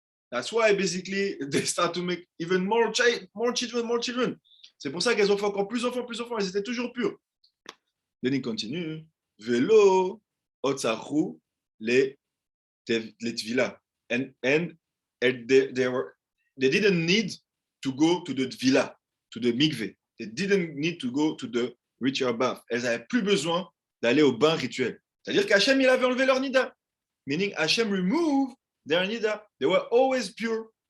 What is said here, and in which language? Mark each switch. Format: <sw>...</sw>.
<en>That's why basically they start to make even more children.</en> <fr>C'est pour ça qu'elles ont fait encore plus enfants. Elles étaient toujours pures.</fr> <en>Then</en> <fr>il continue.</fr> <he>Velo otzaru</he> <fr>les tvila.</fr> <en>And they didn't need to go to the tvila, to the mikveh. They didn't need to go to the ritual bath.</en> <fr>Elles n'avaient plus besoin d'aller au bain rituel. C'est-à-dire qu'Hachem, il avait enlevé leur nida.</fr> <en>Meaning Hashem removed their nida. They were always pure.</en>